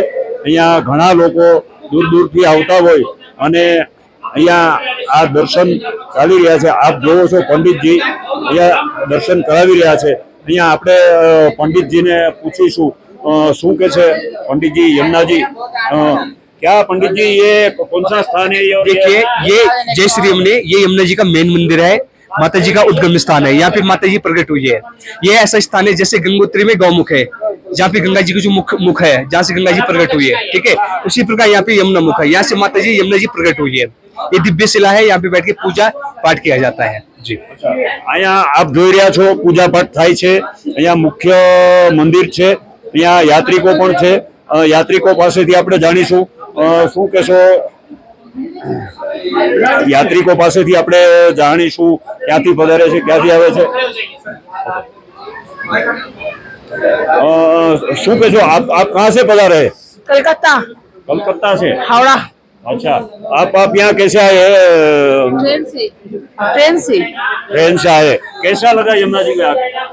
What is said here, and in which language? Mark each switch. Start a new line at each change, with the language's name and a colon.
Gujarati: અહીંયા ઘણા લોકો દૂર દૂરથી આવતા હોય અને અહીંયા આ દર્શન ચાલી રહ્યા છે। આપ જોવો છો પંડિતજી અહીંયા દર્શન કરાવી રહ્યા છે। અહીંયા આપણે પંડિતજીને પૂછીશું શું કે છે पंडित जी।
Hindi: यमुना जी क्या पंडित जी ये कौन सा स्थान है? देखिए ये जय श्री यमुने, ये यमुना जी का मेन मंदिर है, माता जी का उद्गम स्थान है। यहाँ पे माता जी प्रकट हुई है। ये ऐसा स्थान है जैसे गंगोत्री में गौमुख है, जहाँ पे गंगा जी की जो मुख है, जहाँ से गंगा जी प्रकट हुई है, ठीक है, उसी प्रकार यहाँ पे यमुना मुख है, यहाँ से माता जी यमुना जी प्रकट हुई है। ये दिव्य शिला है, यहाँ पे बैठ के पूजा पाठ किया जाता है जी।
Gujarati: અહીંયા આપ જોઈ રહ્યા છો પૂજા પાઠ થાય છે। અહીંયા મુખ્ય મંદિર છે, અહીંયા યાત્રિકો પણ છે। યાત્રિકો પાસેથી આપણે જાણીશું શું કહેશો। યાત્રિકો પાસેથી આપણે જાણીશું ક્યાંથી પધારે છે, ક્યાંથી આવે છે। શું કહેશો
Hindi: आप कहाँ से पधारे? कलकत्ता। कलकत्ता से? हावड़ा। अच्छा, आप यहाँ कैसे आए? ट्रेन से। ट्रेन से आए। कैसा लगा यमुना जी में आके?